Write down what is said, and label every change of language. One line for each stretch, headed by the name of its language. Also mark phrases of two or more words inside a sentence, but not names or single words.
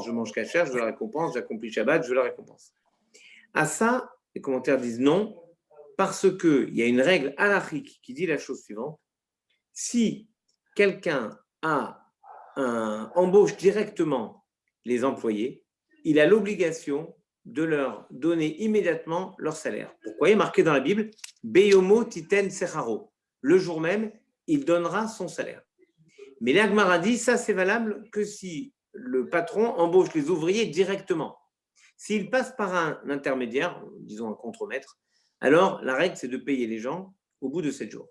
French: Je mange kasher, je veux la récompense. J'accomplis Shabbat, je veux la récompense. À ça, les commentaires disent non, parce qu'il y a une règle halachique qui dit la chose suivante. Si quelqu'un embauche directement les employés, il a l'obligation de leur donner immédiatement leur salaire. Pourquoi il est marqué dans la Bible
Hebrew: ביומו תתן שכרו.
French: Le jour même, il donnera son salaire. Mais l'Agmara dit ça, c'est valable que si le patron embauche les ouvriers directement. S'il passe par un intermédiaire, disons un contremaître, alors la règle, c'est de payer les gens au bout de 7 jours.